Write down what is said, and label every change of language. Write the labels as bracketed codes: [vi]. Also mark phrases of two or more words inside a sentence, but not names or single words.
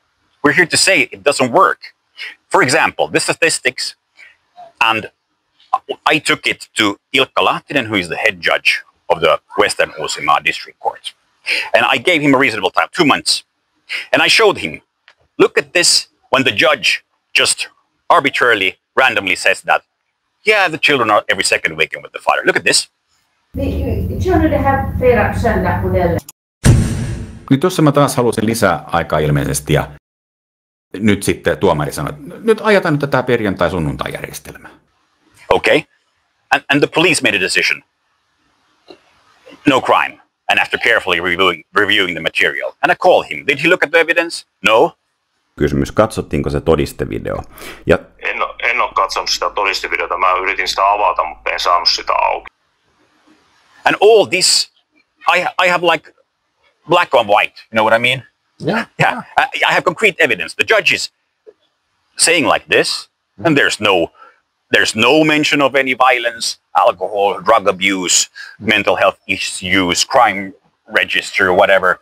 [en] We're here to say it doesn't work. For example, the statistics, and I took it to Ilkka Lahtinen, who is the head judge of the Western Uusimaa District Court. And I gave him a reasonable time, 2 months. And I showed him, look at this, when the judge just arbitrarily, randomly says that, yeah, the children are every second weekend with the father. Look at this. The children have [sv] flera söndagsmodeller. [fi] Nyt tuossa mä taas halusin lisää aikaa ilmeisesti, ja nyt sitten tuomari sanoi, että nyt ajetaan nyt tätä perjantai-sunnuntai-järjestelmää. [en] Okay. And the police made a decision. No crime. And after carefully reviewing the material. And I called him. Did he look at the evidence? No. [fi] Kysymys, katsottiinko se todistevideo? Ja En ole katsonut sitä todistevideota. Mä yritin sitä avata, mutta en saanut sitä auki. [en] And all this, I have like black on white. You know what I mean? Yeah. I have concrete evidence. The judge is saying like this, and there's no mention of any violence, alcohol, drug abuse, mental health issues, crime register, whatever.